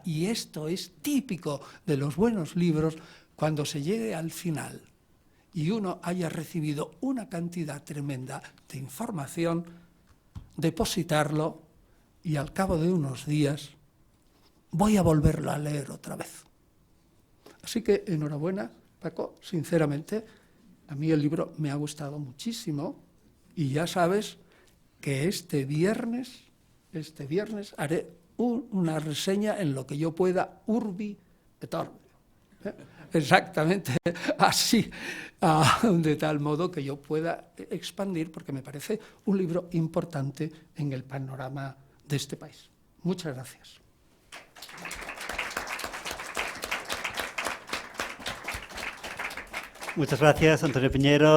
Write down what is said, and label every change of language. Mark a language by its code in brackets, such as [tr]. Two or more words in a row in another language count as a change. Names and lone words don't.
[es] Y esto es típico de los buenos libros, cuando se llegue al final y uno haya recibido una cantidad tremenda de información, depositarlo y al cabo de unos días voy a volverlo a leer otra vez. Así que enhorabuena, Paco, sinceramente, a mí el libro me ha gustado muchísimo y ya sabes que este viernes haré una reseña en lo que yo pueda, [la] urbi et orbi. [es] Exactamente así, de tal modo que yo pueda expandir, porque me parece un libro importante en el panorama de este país. Muchas gracias. Muchas gracias, Antonio Piñero.